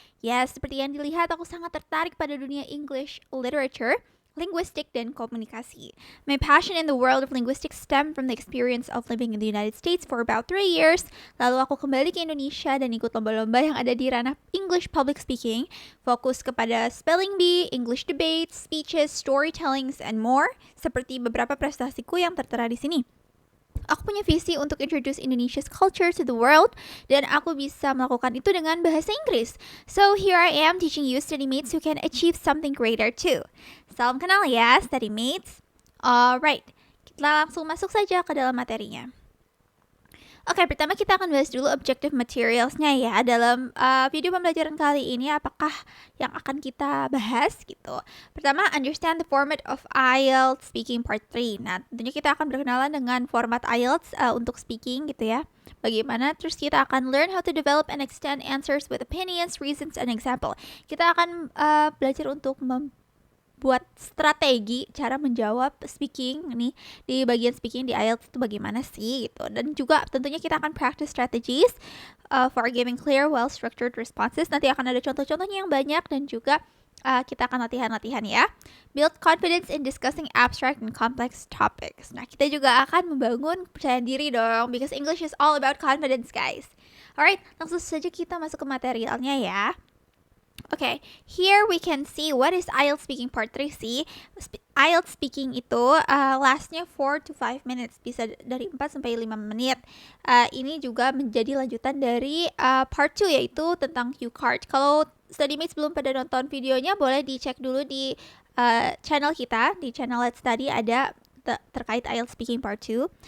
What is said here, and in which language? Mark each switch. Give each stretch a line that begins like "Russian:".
Indonesian: Yes, seperti yang dilihat, aku sangat tertarik pada dunia English literature, linguistik, dan komunikasi.
English: My passion in the world of linguistics stem from the experience of living in the United States for about 3 years.
Indonesian: Lalu aku kembali ke Indonesia dan ikut lomba-lomba yang ada di ranah English public speaking, fokus kepada
English: spelling bee, English debates, speeches, storytellings, and more,
Indonesian: seperti beberapa prestasiku yang tertera di sini. Aku punya visi untuk
English: introduce Indonesia's culture to the world,
Indonesian: dan aku bisa melakukan itu dengan bahasa Inggris.
English: So here I am teaching you study mates who can achieve something greater too.
Indonesian: Salam kenal ya, study mates. Alright, kita langsung masuk saja ke dalam materinya. Oke, pertama kita akan bahas dulu objective materialsnya ya. Dalam video pembelajaran kali ini, apakah yang akan kita bahas gitu.
English: Pertama, understand the format of IELTS speaking part 3.
Indonesian: Nah, tentunya kita akan berkenalan dengan format IELTS untuk speaking gitu ya.
English: Bagaimana, terus kita akan learn how to develop and extend answers with opinions, reasons, and example.
Indonesian: Kita akan belajar untuk buat strategi cara menjawab speaking nih di bagian speaking di IELTS itu bagaimana sih gitu, dan juga tentunya kita akan
English: practice strategies for giving clear, well structured responses.
Indonesian: Nanti akan ada contoh-contohnya yang banyak, dan juga kita akan latihan-latihan ya.
English: Build confidence in discussing abstract and complex topics.
Indonesian: Nah, kita juga akan membangun percaya diri dong,
English: because English is all about confidence guys. Alright,
Indonesian: langsung saja kita masuk ke materialnya ya.
English: Okay, here we can see what is IELTS speaking part 3.
Indonesian: See, IELTS speaking itu lastnya
English: 4 to 5 minutes,
Indonesian: bisa dari 4 sampai 5 menit. Ini juga menjadi lanjutan dari part 2, yaitu tentang cue card. Kalau study mates belum pada nonton videonya, boleh dicek dulu di channel kita, di channel Let's Study ada terkait IELTS speaking part 2.